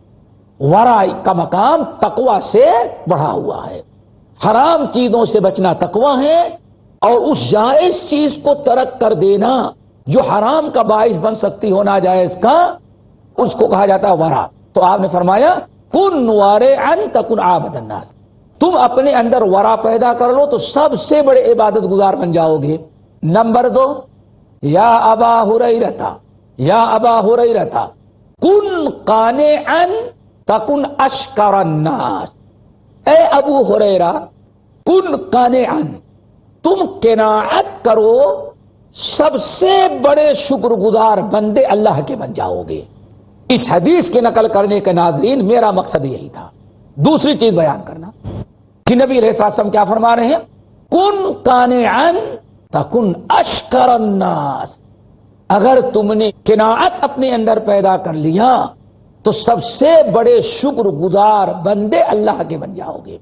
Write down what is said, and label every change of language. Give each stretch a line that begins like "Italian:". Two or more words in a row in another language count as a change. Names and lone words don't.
Urdu: ورع کا مقام تقویٰ سے بڑھا ہوا ہے. حرام چیزوں سے بچنا تقویٰ ہے اور اس جائز چیز کو ترک کر دینا جو حرام کا باعث بن سکتی ہو ناجائز کا، اس کو کہا جاتا ہے ورع. تو آپ نے فرمایا
Arabic: كن ورعا تكن أعبد الناس,
Urdu: تم اپنے اندر ورع پیدا کر لو تو سب سے بڑے عبادت گزار بن جاؤ گے.
Arabic: नंबर 2 يا أبا هريرة، يا أبا هريرة كن قانعا تكن أشكر الناس.
Urdu: اے ابو ہریرہ,
Arabic: كن قانعا,
Urdu: تم قناعت کرو سب سے بڑے شکر گزار بندے اللہ کے بن جاؤ گے۔ اس حدیث کے نقل کرنے کے ناظرین میرا مقصد یہی تھا۔ دوسری چیز بیان کرنا کہ نبی علیہ السلام کیا فرما رہے ہیں،
Arabic: کن قانعا تکن اشکر الناس،
Urdu: اگر تم نے قناعت اپنے اندر پیدا کر لیا تو سب سے بڑے شکر گزار بندے اللہ کے بن جاؤ گے۔